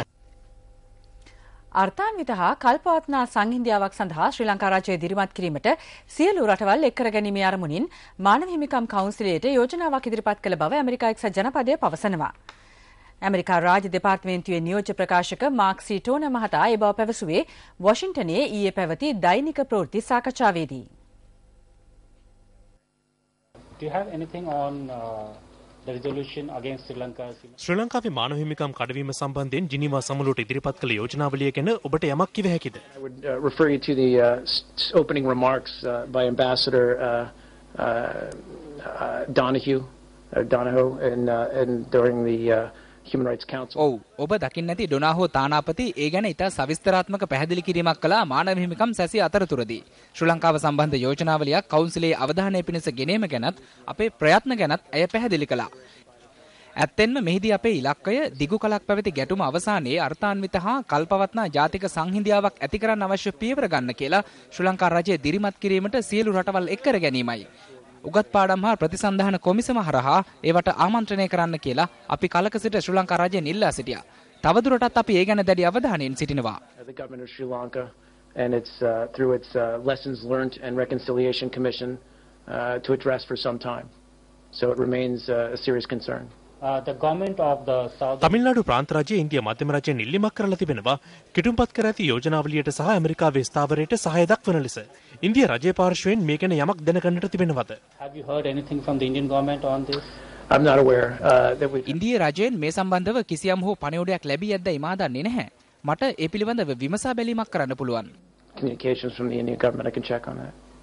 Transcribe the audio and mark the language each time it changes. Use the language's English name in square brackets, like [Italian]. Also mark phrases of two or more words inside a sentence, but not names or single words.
[Sinhala] අර්ථාන්විත හා කල්පවත්නා සංහිඳියාවක් සඳහා ශ්‍රී ලංකා රාජ්‍යය දිරිමත් කිරීමට සියලු රටවල් එක් කර ගැනීමේ අරමුණින් මානව හිමිකම් කවුන්සිලයට යෝජනාවක් ඉදිරිපත් කළ බව ඇමරිකා එක්සත් ජනපදය පවසනවා. ඇමරිකා රාජ්‍ය දෙපාර්තමේන්තුවේ නියෝජ්‍ය ප්‍රකාශක මාක් සී ටෝන මහතා ඒ බව පැවසුවේ වොෂින්ටනයේ ඊයේ පැවති දෛනික ප්‍රවෘත්ති සාකච්ඡාවේදී. [English] Do you have anything on the resolution against Sri Lanka? [Sinhala] ශ්‍රී ලංකාවේ මානව හිමිකම් කඩවීම සම්බන්ධයෙන් ජිනීවා සමුළුවට ඉදිරිපත් කළ යෝජනාවලිය ගැන ඔබට යමක් කිව හැකිද? [English] I would refer you to the opening remarks by Ambassador Donohoe and during the Human Rights Council. [Sinhala] ඔව් ඔබ දකින්න ඇති ඩොනාහෝ තානාපති ඒ ගැන ඉතා සවිස්තරාත්මක පැහැදිලි කිරීමක් කළා මානව හිමිකම් සැසිය අතරතුරදී. ශ්‍රී ලංකාව සම්බන්ධ යෝජනාවලියක් කවුන්සිලයේ අවධානය පිණිස ගෙනීම ගැනත් අපේ ප්‍රයත්න ගැනත් ඇය පැහැදිලි කළා. ඇත්තෙන්ම මෙහිදී අපේ ඉලක්කය දිගු කලක් පැවති ගැටුම අවසානයේ අර්ථාන්විත හා කල්පවත්නා ජාතික සංහිඳියාවක් ඇති කරන්න අවශ්‍ය පියවර ගන්න කියලා ශ්‍රී ලංකා රජය දිරිමත් කිරීමට සියලු රටවල් එක් කර ගැනීමයි. උගත් පාඩම් හා ප්‍රතිසන්ධාන කොමිසම හරහා ඒවට ආමන්ත්‍රණය කරන්න කියලා අපි කලක සිට ශ්‍රී ලංකා රජයෙන් ඉල්ලා සිටියා. තවදුරටත් අපි ඒ ගැන දැඩි අවධානයෙන් සිටිනවා. [English] The government of Sri Lanka and its through its Lessons Learned and Reconciliation Commission to address for some time. So it remains a serious concern. The government of the South [Sinhala] තමිල්නාඩු ප්‍රාන්ත රජයේ ඉන්දියා මධ්‍යම රජයෙන් ඉල්ලීමක් කරලා තිබෙනවා කිටුම්පත් කර ඇති යෝජනාවලියට සහ ඇමරිකාවේ ස්ථාවරයට සහාය දක්වන ලෙස. ඉන්දියා රජයේ පාර්ශ්වයෙන් මේ ගැන යමක් දැනගන්නට තිබෙනවද? [English] Have you heard anything from the Indian government on this? I'm not aware that we [Sinhala] ඉන්දියා රජයෙන් මේ සම්බන්ධව කිසියම් හෝ පණිවුඩයක් ලැබී ඇද්දයි මා දන්නේ නැහැ. මට ඒ පිළිබඳව විමසා බැලීමක් කරන්න පුළුවන්. [English] communications from the Indian government. I can check on that.